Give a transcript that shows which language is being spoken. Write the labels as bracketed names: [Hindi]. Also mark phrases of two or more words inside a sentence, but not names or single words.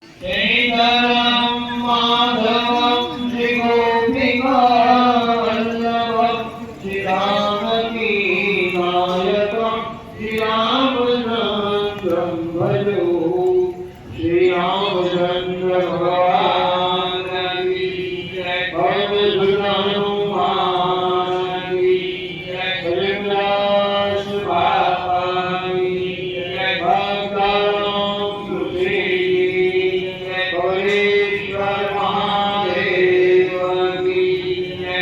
[Sanskrit] श्रीधरं माधवं श्रीगोपिका वल्लभं श्रीरामकी नायकं श्रीरामचन्द्रं भजो [Hindi] श्रीरामचन्द्र भगवान की जय। पवन हनुमान की जय। कलिदास बाबा की जय। भक्तराम तुलसी गौरीश्वर महादेव की जय।